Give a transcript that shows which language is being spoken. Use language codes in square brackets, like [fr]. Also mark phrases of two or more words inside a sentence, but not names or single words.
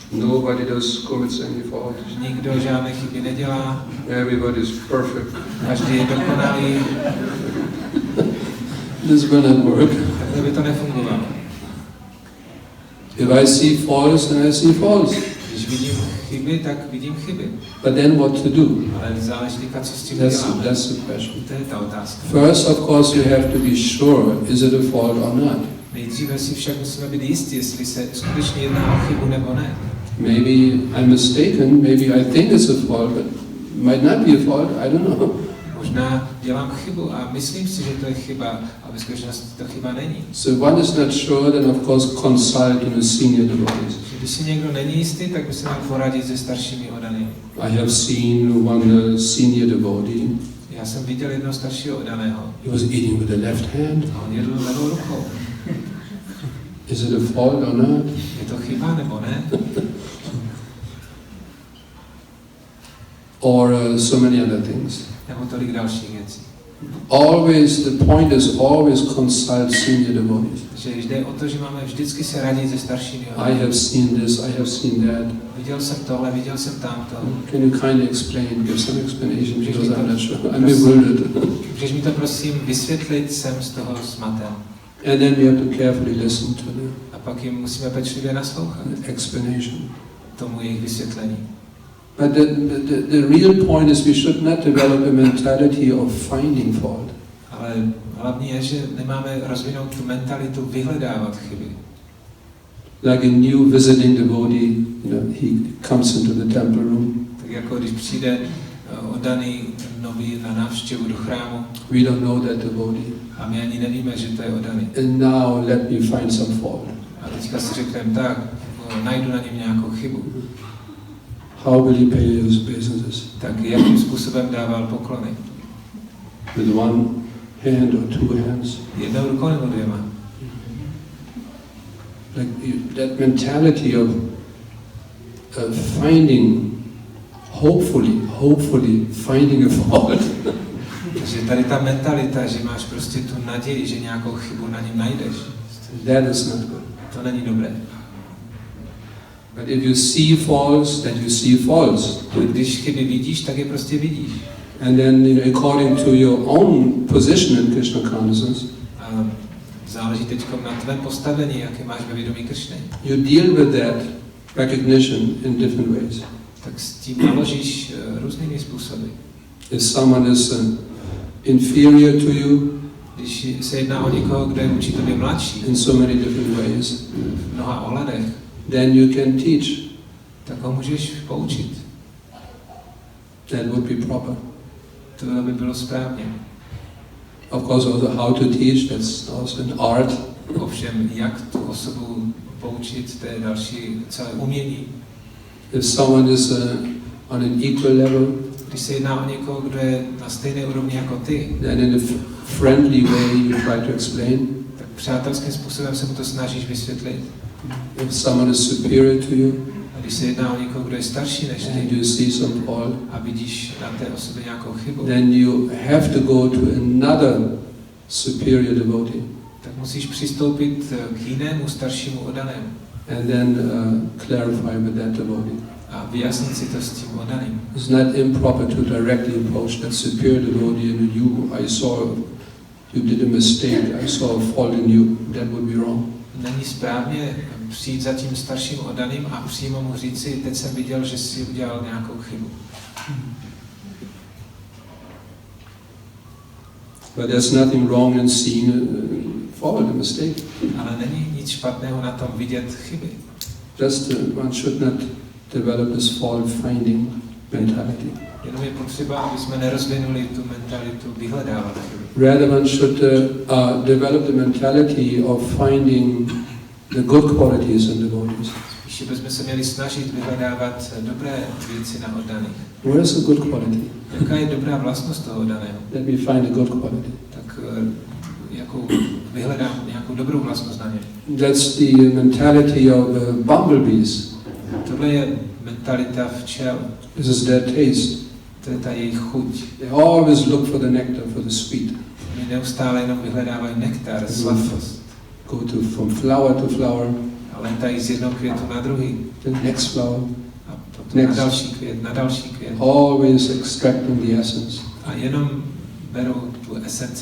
[en] Nobody does commits any fault. [cs] Nikdo žádné chyby nedělá. [en] Everybody is perfect. [cs] Každý je dokonalý. [en] This will not work. [cs] Takhle by to nefungovalo. [en] If I see faults, then I see faults. [cs] Když vidím chyby, tak vidím chyby. [en] But then what to do? [cs] Ale záleží, co s tím děláme. [en] That's the question. [cs] To je ta otázka. [en] First, of course, you have to be sure, is it a fault or not? [cs] Nejdříve si však musíme být jistí, jestli se skutečně jedná o chybu nebo ne. [en] Maybe I'm mistaken, maybe I think it's a fault, but it might not be a fault, I don't know. [cs] Možná dělám chybu a myslím si, že to je chyba, a ve skutečnosti to chyba není. [en] So one is not sure, then of course consult senior devotees. [cs] Když si někdo není jistý, tak by se měl poradit se staršími oddanými. [en] I have seen one senior devotee. [cs] Já jsem viděl jednoho staršího oddaného. [en] He was eating with the left hand. [cs] A on jedl levou rukou. [en] Is it a fault or not? [cs] Je to chyba nebo ne? [en] Or so many other things. [cs] Nebo tolik dalších věcí. [en] Always, the point is always consult senior devotees. [cs] Takže jde o to, že máme vždycky se radit se staršími. [en] I have seen this, I have seen that. [cs] Viděl jsem tohle, viděl jsem tamto. [en] Can you kindly explain, give some explanation, because I'm not sure. I'm bewildered. [cs] Můžeš mi to prosím vysvětlit, jsem z toho zmaten. [en] And then we have to carefully listen to the [cs] A pak jim musíme pečlivě naslouchat [en] explanation. [cs] tomu jejich vysvětlení. [en] But the real point is we should not develop a mentality of finding fault. [cs] Ale hlavní je, že nemáme rozvinout tu mentalitu vyhledávat chyby. [en] Like a new visiting devotee, he comes into the temple room. [cs] Tak jako když přijde oddaný nový na návštěvu do chrámu. [en] We don't know that devotee. [cs] A my ani nevíme, že to je oddaný. [en] And now let me find some fault. [cs] A teďka si řekneme tak, najdu na něm nějakou chybu. [en] How will he pay his obeisances? [cs] Tak jakým způsobem dával poklony? [en] With one hand or two hands? [cs] Jednou rukou nebo dvěma? [en] Like that mentality of finding, hopefully finding a fault. [cs] Takže tady ta mentalita, že máš prostě tu naději, že nějakou chybu na něm najdeš. [en] That is not good. [cs] To není dobré. [en] But if you see faults, then you see faults. [cs] Když chyby vidíš, tak je prostě vidíš. [en] And then, according to your own position in Krishna consciousness, [cs] záleží teď na tvém postavení, jaké máš ve vědomí Kršny. [en] You deal with that recognition in different ways. [cs] Tak s tím naložíš různými způsoby. [en] If someone is inferior to you, [cs] když se jedná o někoho, kdo je vůči tobě mladší, [en] in so many different ways, [cs] v mnoha ohledech, [en] then you can teach. [cs] Tak ho můžeš poučit. [en] That would be proper. [cs] To by bylo správně. [en] Of course, also how to teach, that's also an art. [cs] Ovšem, jak tu osobu poučit, to je další celé umění. [en] If someone is on an equal level, [cs] když se jedná o někoho, kdo je na stejné úrovni jako ty, [en] then in a friendly way you try to explain. [cs] Tak přátelským způsobem se mu to snažíš vysvětlit. [en] If someone is superior to you, [cs] a když se jedná o někoho, kdo je starší než ty, [en] and you see some fault, [cs] a vidíš na té osobě nějakou chybu, [en] then you have to go to another superior devotee. [cs] Tak musíš přistoupit k jinému staršímu oddanému. [en] And then clarify with that devotee. [cs] A vyjasnit si to s tím oddaným. [en] It's not improper to directly approach that superior devotee and you. I saw you did a mistake. I saw a fault in you. That would be wrong. [cs] Není správně přijít za tím starším oddaným a přímo mu říci, teď jsem viděl, že jsi udělal nějakou chybu. [en] But there's nothing wrong in seeing a fault, a mistake. [cs] Ale není nic špatného na tom vidět chyby. [en] Just one should not develop this fault-finding mentality. [cs] Jenom je potřeba, aby jsme nerozvinuli tu mentalitu vyhledávat chyby. [en] Rather, one should develop the mentality of finding the good qualities in devotees. [cs] Spíše bychom se měli snažit vyhledávat dobré věci na oddaných. [en] Where is a good quality? [cs] Jaká je dobrá vlastnost toho oddaného? [en] Let me find a good quality. [cs] Tak jakou vyhledám nějakou dobrou vlastnost na něm. [en] That's the mentality of bumblebees. [cs] Tohle je mentalita včel. [en] This is their taste. [cs] To je ta jejich chuť. [en] They always look for the nectar, for the sweet. [cs] Oni neustále jenom vyhledávají nektar, sladkost. [en] Go from flower to flower. [cs] A letají z jednoho květu na druhý. [en] The next flower. [cs] A potom na další květ, na další květ. [en] Always extracting the essence. [cs] A jenom berou tu esenci,